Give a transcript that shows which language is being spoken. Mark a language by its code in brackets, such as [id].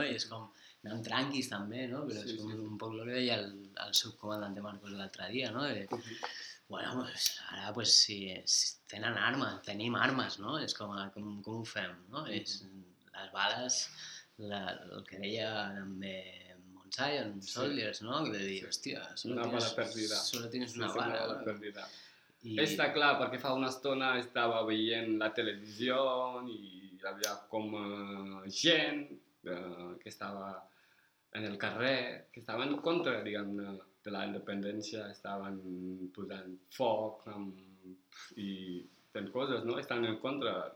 [ca] I és com, anem tranquis també, no? Però és com un poc el que deia el subcomandant de Marcos l'altre dia, no? De, bueno, pues, ara pues, si tenen armes, tenim armes, no? És com ho fem, no? És, les bales, el que deia també Montsaion, Soldiers, no? De dir, hòstia, [es] solo tienes una bala perdida. [ca] I... està clar, perquè fa una estona estava veient la televisió i hi havia com gent que estava en el carrer, que estava en contra, diguem, de la independència, estaven posant foc i fent coses, no? Estan en contra.